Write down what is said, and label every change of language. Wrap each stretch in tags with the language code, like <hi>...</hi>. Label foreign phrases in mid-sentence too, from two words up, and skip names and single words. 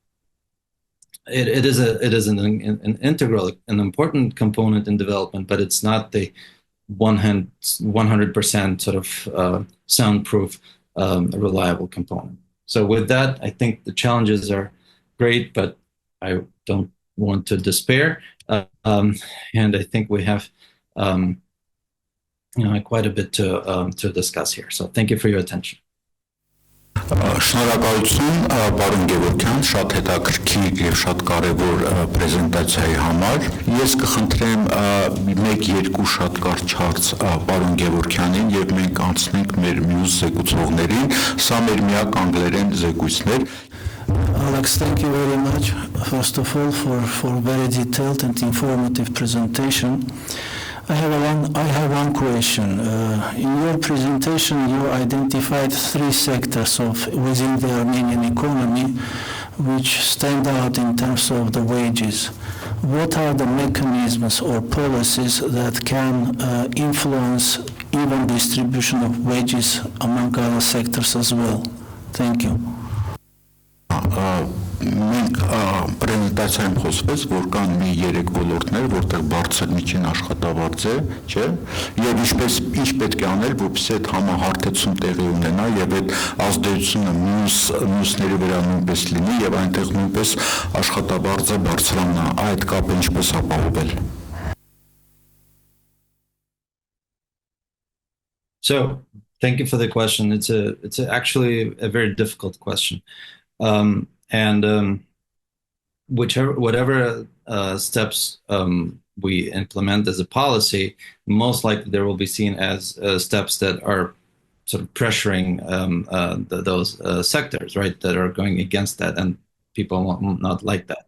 <en>It is an integral, an important component in development, but it's not the 100% sort of soundproof, reliable component. So with that, I think the challenges are great, but I don't want to despair. And I think we have quite a bit to discuss here. So thank you for your attention.</en> <hy>Շնորհակալություն պարոն Գևորգյան, շատ հետաքրքիր եւ շատ կարեւոր պրեզենտացիայի համար։ Ես կխնդրեմ 1-2 շատ կարճ հարց պարոն Գևորգյանին եւ մենք անցնենք մեր մյուս զեկուցողներին։ Սա մեր միակ անգլերեն զեկույցն էր։</hy> <en>Alex, thank you very much, first of all, for very detailed and informative presentation. I have one question. In your presentation, you identified 3 sectors within the Armenian economy which stand out in terms of the wages. What are the mechanisms or policies that can influence even distribution of wages among other sectors as well? Thank you.</en> <hy>Մենք պրեզենտացիայում խոսվեց, որ կան մի 3 ոլորտներ, որտեղ բարձր միջին աշխատավարձ է, չէ՞, եւ ինչ պետք է անել, որպեսզի այդ համահարթեցում տեղի ունենա եւ այդ ազդեցությունը մյուսների վրա նույնպես լինի եւ այնտեղ նույնպես աշխատավարձը բարձրանա, այդ կապը ինչպես ապահովել։</hy> <en>So Thank you for the question. It's actually a very difficult question, whatever steps we implement as a policy, most likely there will be seen as steps that are sort of pressuring those sectors, right, that are going against that, and people will not like that.</en>